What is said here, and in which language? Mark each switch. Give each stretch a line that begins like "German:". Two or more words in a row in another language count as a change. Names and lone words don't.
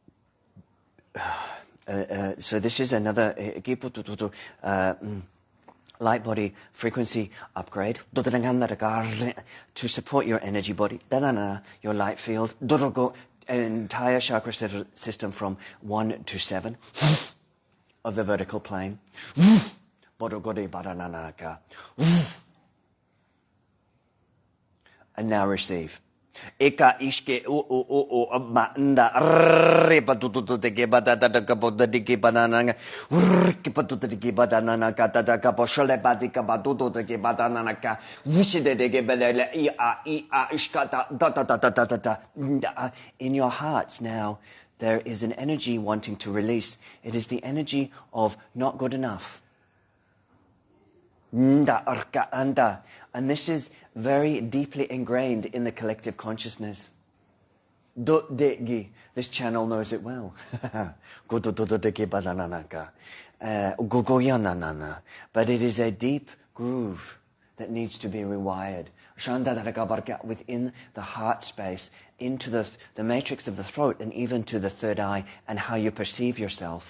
English: So this is another light body frequency upgrade to support your energy body, your light field, entire chakra system from 1 to 7 of the vertical plane. And now receive. Eka ishke o manda reba tutu de gebada da kaboda de gebana kipatu de gebada kata da kaposhale badika badudo de gebada ka wishide de gebele ia ishkata da. In your hearts now there is an energy wanting to release. It is the energy of not good enough. And this is very deeply ingrained in the collective consciousness. This channel knows it well. But it is a deep groove that needs to be rewired within the heart space, into the matrix of the throat, and even to the third eye and how you perceive yourself.